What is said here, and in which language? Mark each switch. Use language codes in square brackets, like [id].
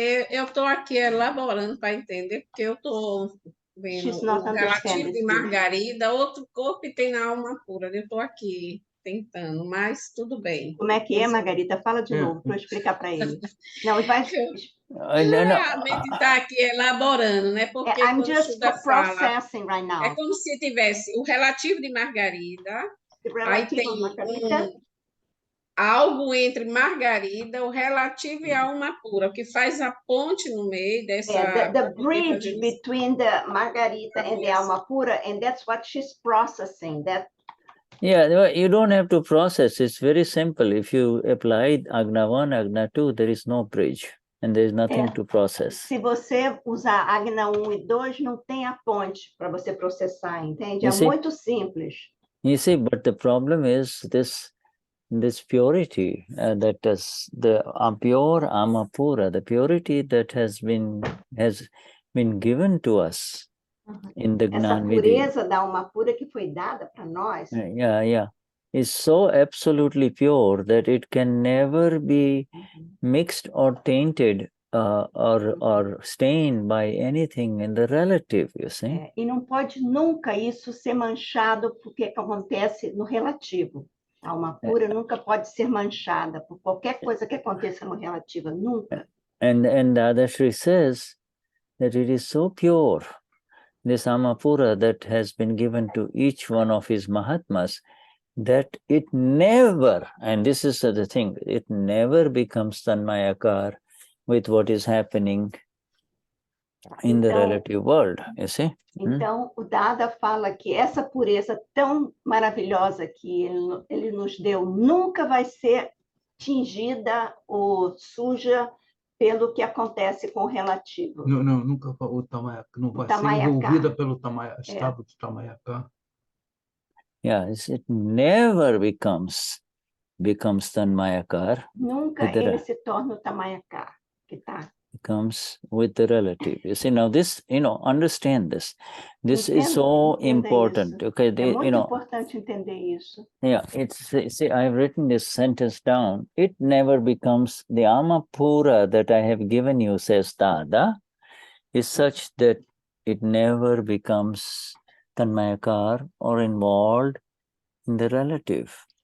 [pt] Eu estou aqui elaborando para entender, porque eu estou vendo o relativo de Margarida, outro corpo e tem na alma pura. Eu estou aqui tentando, mas tudo bem. Como é que é, Margarida? Fala de novo para eu explicar para ele. Não, vai... Realmente está aqui elaborando, né? Porque [en] I'm just processing right now. [pt] É como se tivesse o relativo de Margarida, aí tem algo entre Margarida, o relativo e a alma pura, o que faz a ponte no meio dessa... [en] the bridge between the Margarita and the alma pura, and that's what she's processing. Yeah, you don't have to process. It's very simple. If you apply Agna 1, Agna 2, there is no bridge, and there is nothing to process. [pt] Se você usar Agna 1 e 2, não tem a ponte para você processar, entende? É muito simples. [en] You see, but the problem is this purity that is the pure Amapura, the purity that has been given to us in the Gnani. [pt] Essa pureza da alma pura que foi dada para nós. [en] Is so absolutely pure that it can never be mixed or tainted or stained by anything in the relative, you see. [pt] E não pode nunca isso ser manchado porque acontece no relativo. A alma pura nunca pode ser manchada por qualquer coisa que aconteça no relativo, nunca. [en] And Dadashri says that it is so pure, this Amapura that has been given to each one of his Mahatmas, that it never, and this is the thing, it never becomes Tanmayakar with what is happening in the relative world, you see. [pt] Então, o Dada fala que essa pureza tão maravilhosa que ele nos deu nunca vai ser tingida ou suja pelo que acontece com o relativo. Não, nunca o Tanmayakar não vai ser envolvida pelo estado de Tanmayakar. [en] Yes, it never becomes Tanmayakar. [pt] Nunca ele se torna o Tanmayakar, que está [en] comes with the relative. You see, now this, understand this. This is so important. Okay, [pt] importante entender isso. [en] Yeah, see, I've written this sentence down. It never becomes, the Amapura that I have given you, says Dada, is such that it never becomes Tanmayakar or involved in the relative.